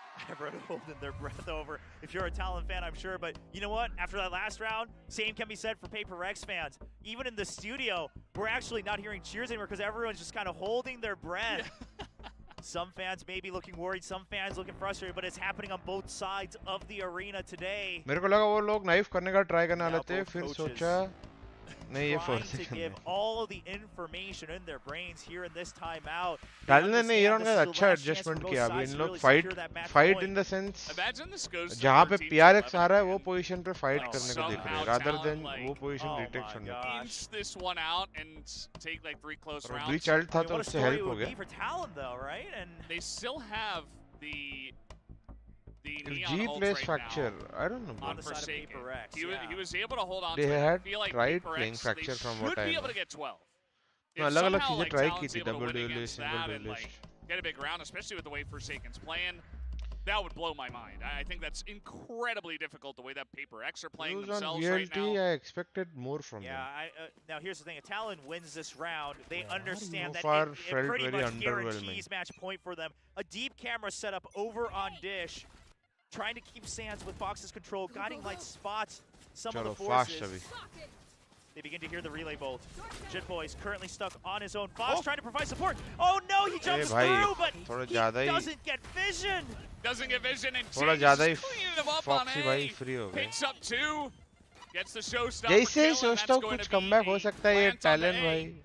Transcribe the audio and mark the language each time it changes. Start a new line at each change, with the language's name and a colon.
English: Everyone holding their breath over. If you're a Talon fan, I'm sure, but you know what? After that last round, same can be said for PRX fans. Even in the studio, we're actually not hearing cheers anymore because everyone's just kind of holding their breath. Some fans may be looking worried, some fans looking frustrated, but it's happening on both sides of the arena today.
Hindi: मेरे को लगा वो लोग knife करने का try करने वाले थे, फिर सोचा नहीं ये
English: trying to give all of the information in their brains here in this timeout.
Hindi: Talon ने ये राउंड का अच्छा एडजस्टमेंट किया. अभी इन लोग फाइट इन द सेंस जहाँ पे PRX आ रहा है वो पोजीशन पे फाइट करने को देख रहे हैं
English: rather than
Hindi: वो पोजीशन रिटेक करने.
English: Inch this one out and take like 3 close rounds.
Hindi: Breach child था तो उससे हेल्प हो गया.
English: For Talon though, right? And they still have the G plays Fracture. I don't know. On the side of PRX, he was able to hold on. They had like tried playing Fracture from what I know. Should be able to get 12.
Hindi: अलग-अलग चीजें try की थी,
English: double duelist, single duelist. Get a big round, especially with the way Forsaken's playing. That would blow my mind. I think that's incredibly difficult the way that PRX are playing themselves right now. I expected more from them. Now here's the thing: if Talon wins this round, they understand that far it pretty much guarantees match point for them. A deep camera setup over on Dish, trying to keep Sands with Fox's control, guiding light spots some of the forces. They begin to hear the relay bolt. Jit Boys currently stuck on his own. Fox trying to provide support. Oh no, he jumps through, but he doesn't get vision. Doesn't get vision, and
Hindi: थोड़ा ज़्यादा ही
English: cleaning him up on
Hindi: Foxy भाई free हो गए.
English: Picks up 2. Gets the showstopper.
Hindi: जैसे ही सोचता हूँ कुछ comeback हो सकता है ये Talon भाई.